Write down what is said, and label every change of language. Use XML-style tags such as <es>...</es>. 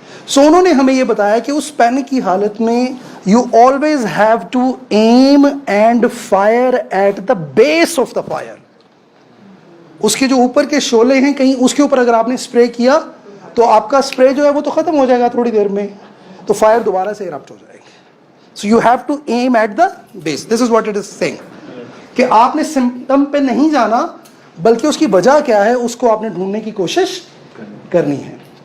<ur>سو انہوں نے ہمیں یہ بتایا کہ اس پینک کی حالت میں</ur> <en>You always have to aim and fire at the base of the fire.</en> <ur>اس کے جو اوپر کے شعلے ہیں کہیں اس کے اوپر اگر آپ نے اسپرے کیا تو آپ کا اسپرے جو ہے وہ تو ختم ہو جائے گا تھوڑی دیر میں, تو فائر دوبارہ سے ایرپٹ ہو جائے گی.</ur> <en>So you have to aim at the base. This is what it is saying,</en> <ur>کہ آپ نے سمپٹم پہ نہیں جانا بلکہ اس کی وجہ کیا ہے اس کو آپ نے ڈھونڈنے کی کوشش کرنی ہے.</ur>